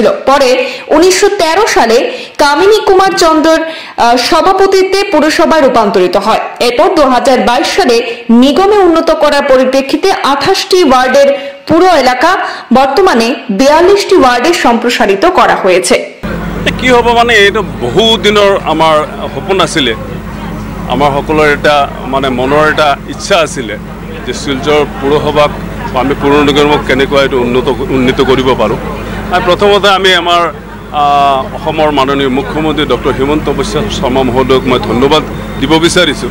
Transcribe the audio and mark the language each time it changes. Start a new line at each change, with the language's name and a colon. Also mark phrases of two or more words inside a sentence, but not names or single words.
Bangla: পরে 1913 সালে কামিনী কুমার চন্দ্রর সভাপতিত্বে পুরসভায় রূপান্তরিত হয়। এরপর 2022 সালে নিগমে উন্নত করার পরিপ্রেক্ষিতে 28টি ওয়ার্ডের পুরো এলাকা বর্তমানে 42টি ওয়ার্ডে সম্প্রসারিত করা হয়েছে।
Assamese: কি হব মানে এটা বহু দিনৰ আমাৰ সপোন আছিলে, আমাৰ সকলৰ এটা মানে মনৰ এটা ইচ্ছা আছিলে যে শিলচৰ পৌৰসভাক আমি পৌৰ নিগমক কেনেকৈ এইটো উন্নীত কৰিব পাৰোঁ। প্ৰথমতে আমি আমাৰ অসমৰ মাননীয় মুখ্যমন্ত্ৰী ডক্টৰ হিমন্ত বিশ্ব শৰ্মা মহোদয়ক মই ধন্যবাদ দিব বিচাৰিছোঁ।